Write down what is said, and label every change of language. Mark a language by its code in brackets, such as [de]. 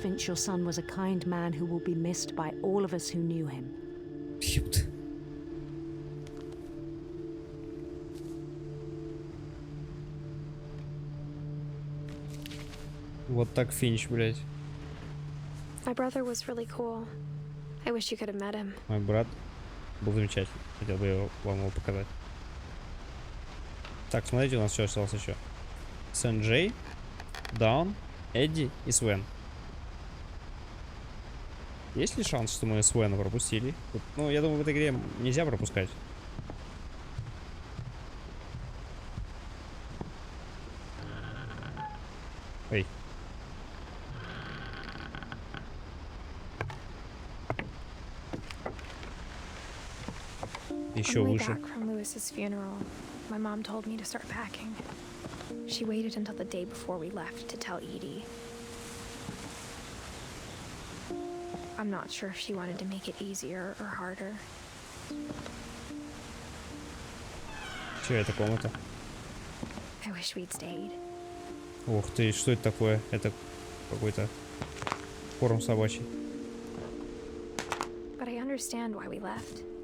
[en] Finch, your son was a kind man who will be missed by all of us who knew him. [ru] Пьют. Вот так Финч, блядь. [en] My brother was really cool. I wish you could have met him. [ru] Мой брат был замечательный. Хотел бы вам его показать. Так, смотрите, у нас что осталось еще. Сен-Джей, Даун, Эдди и Свен. Есть ли шанс, что мы Свена пропустили? Ну, я думаю, в этой игре нельзя пропускать. Эй. Еще [en] On the way [ru] выше. [en] back from Lewis's funeral, my mom told me to start packing. She waited until the day before we left to tell Edie. I'm not sure if she wanted to make it easier or harder. [ru] Че это комната? [en] I wish we'd stayed. [ru] Ух ты, что это такое? Это какой-то корм собачий. [en] But I understand why we left.